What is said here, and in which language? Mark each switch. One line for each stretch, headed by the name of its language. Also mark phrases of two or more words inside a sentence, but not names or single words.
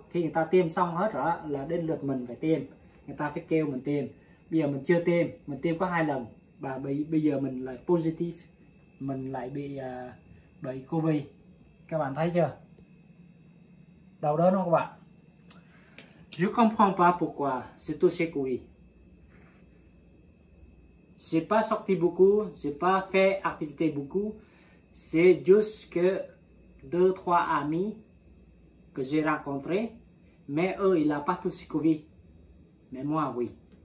Vietnamese: Khi người ta tiêm xong hết rồi là đến lượt mình phải tiêm, người ta phải kêu mình tiêm. Bây giờ mình chưa tiêm, mình tiêm có 2 lần và bây giờ mình lại positive, mình lại bị Covid. Các bạn thấy chưa? Đau đớn không các bạn?
French: Je comprends pas pourquoi j'ai touché Covid. J'ai pas sorti beaucoup, j'ai pas fait activité beaucoup. C'est juste que 2-3 amis que j'ai rencontrés, mais eux, ils n'ont pas tous Covid.